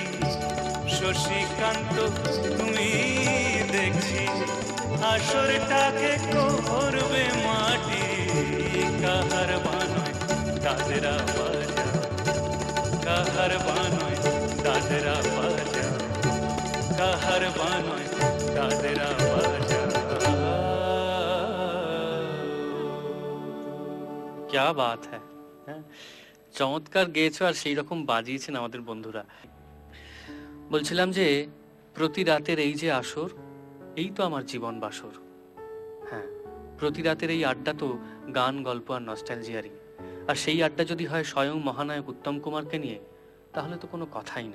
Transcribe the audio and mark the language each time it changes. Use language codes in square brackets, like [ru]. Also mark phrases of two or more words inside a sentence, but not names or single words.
[bn] শশীকান্ত তুমি দেখছি আসরটাকে করবে মাটি, কাহার বানায় দাদরা বাজা, কাহার বানায় দাদরা বাজা, কাহার বানায় দাদরা বাজা। [hi] क्या बात है, [bn] হ্যাঁ চমৎকার গেয়েছো আর সেই রকম বাজিয়েছেন আমাদের বন্ধুরা। বলছিলাম যে প্রতি রাতের এই যে আসর, এই তো আমার জীবন বাসর। হ্যাঁ, প্রতি রাতের এই আড্ডা তো গান, গল্প আর নস্টালজিয়ারই। আর সেই আড্ডা যদি হয় স্বয়ং মহানায়ক উত্তম কুমারকে নিয়ে, তাহলে তো কোনো কথাই নেই।